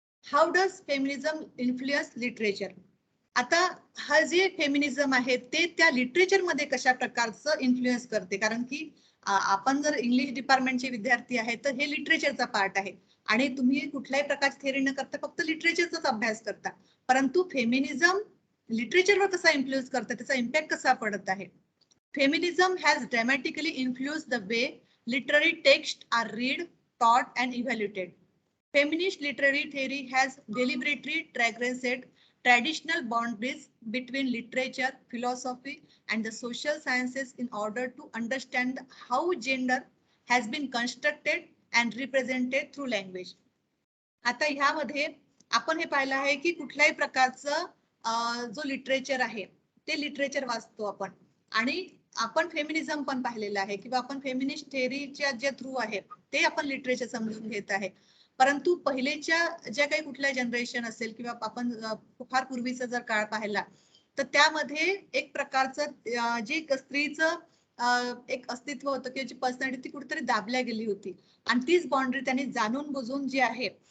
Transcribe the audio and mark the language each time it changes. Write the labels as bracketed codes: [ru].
[en] How does feminism influence literature. [mr] आता हा जे फेमिनिझम आहे ते त्या लिटरेचर मध्ये कशा प्रकारचं इन्फ्लुअन्स करते, कारण की आपण जर इंग्लिश डिपार्टमेंटचे विद्यार्थी आहेत तर हे लिटरेचरचा पार्ट आहे आणि तुम्ही कुठल्याही प्रकारची थेअरी न करता फक्त लिटरेचरचाच अभ्यास करता. परंतु फेमिनिझम लिटरेचरवर कसा इन्फ्लुअन्स करतं, त्याचा इम्पॅक्ट कसा पडत आहे. [en] Feminism has dramatically influence the way literary texts are read, taught and evaluated. Feminist literary theory has deliberately transgressed traditional boundaries between literature, philosophy and the social sciences in order to understand how gender has been constructed and represented through language. [mr] आता ह्यामध्ये आपण हे पाहिलं आहे की कुठल्याही प्रकारचं जो लिटरेचर आहे ते लिटरेचर वाचतो आपण आणि आपण फेमिनिझम पण पाहिलेलं आहे किंवा आपण फेमिनिस्ट थेअरीच्या जे थ्रू आहे ते आपण लिटरेचर समजून घेत आहे. परंतु पहिलेच्या ज्या काही कुठल्या जनरेशन असेल किंवा आपण फार पूर्वीचा जर काळ पाहिला तर त्यामध्ये एक प्रकारचं जे स्त्रीचं एक अस्तित्व होतं किंवा जी पर्सनॅलिटी ती कुठेतरी दाबल्या गेली होती आणि तीच बाउंड्री त्यांनी जाणून बुजून जी आहे